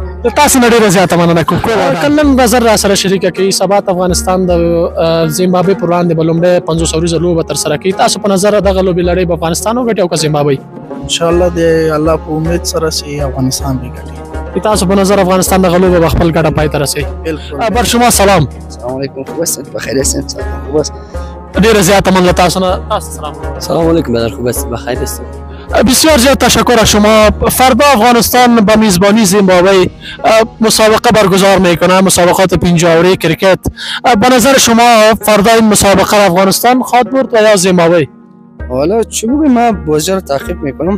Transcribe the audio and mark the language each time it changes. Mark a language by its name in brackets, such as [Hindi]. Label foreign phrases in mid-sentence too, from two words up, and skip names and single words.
[Pashto] تاسو نه ډېره زیاته مننه کوم. که نن نظر را سره شریکه کوي سبا ته افغانستان د زیمبابوې پر وړاندې به لومړی 500 ورځه لوبه ترسره کوي. تاسو په نظر دغه لوبې لړۍ به افغانستان وګټي او که زیمبابوې؟ انشاءالله د الله په امید سره چې افغانستان به ګټي. تاسو په نظر افغانستان دغه لوبه به خپل ګټه پای ته رسوي؟ [Persian] بر شما سلام. [Arabic] السلام علیکم. [Persian] خوب هستید؟ بخیر هستید؟ خوب است. [Pashto] ډېره زیاته مننه. تاسو نه تاسو سلام. [Arabic] سلام علیکم بدر، [Persian] خوب است؟ بخیر است. بسیار زیاد تشکر از شما. فردا افغانستان با میزبانی زیمبابوی مسابقه برگزار میکنه، مسابقات 50 اوره کرکت. به نظر شما فردا این مسابقه افغانستان خواهد برد و یا زیمبابوی؟ حالا چی بگم، من بازی رو تعقیب میکنم.